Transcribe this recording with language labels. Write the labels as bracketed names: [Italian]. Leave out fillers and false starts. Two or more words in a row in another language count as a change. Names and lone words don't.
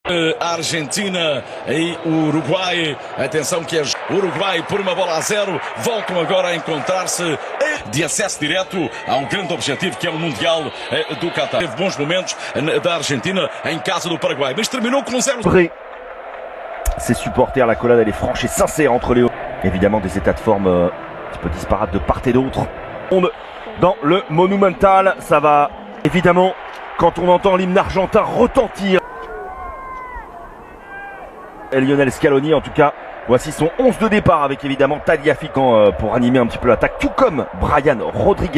[Portuguese] Argentina e Uruguai. Atenção que é Uruguai por uma bola a 0. Voltam agora a encontrar-se de acesso direto ao grande objetivo que é o Mundial do Qatar. Teve bons momentos da Argentina em casa do Paraguai, mas terminou com 0. [French] Ses supporters, la collade elle est franche et sincère entre les... Évidemment des états de forme un petit peu disparates de part et d'autre. Dans le Monumental, ça va évidemment quand on entend l'hymne argentin retentir. Et Lionel Scaloni en tout cas, voici son 11 de départ avec évidemment Tagliafico pour animer un petit peu l'attaque, tout comme Brian Rodriguez.